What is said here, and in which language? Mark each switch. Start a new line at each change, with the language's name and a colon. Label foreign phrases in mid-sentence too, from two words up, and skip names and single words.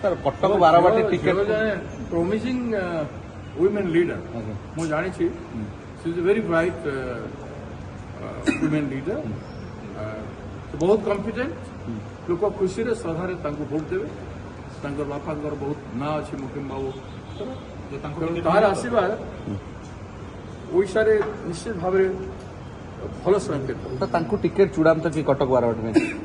Odia: सर कटक बारवाटी टिकेट
English: promising women leader.
Odia: ମୁଁ ଜାଣିଛି
English: she is a very bright women leader.
Odia: ସେ ବହୁତ କମ୍ପିଟେଣ୍ଟ ଲୋକ ଖୁସିରେ ଶ୍ରଦ୍ଧାରେ ତାଙ୍କୁ ଭୋଟ ଦେବେ ତାଙ୍କର ବାପାଙ୍କର ବହୁତ ନାଁ ଅଛି ମୁକିମ ବାବୁ ତାର ଆଶୀର୍ବାଦ ଓଡ଼ିଶାରେ ନିଶ୍ଚିତ ଭାବରେ ଭଲ ସଂକେତ ତ ତାଙ୍କୁ ଟିକେଟ ଚୂଡ଼ାନ୍ତ କି କଟକ ବାରବାଟୀ ପାଇଁ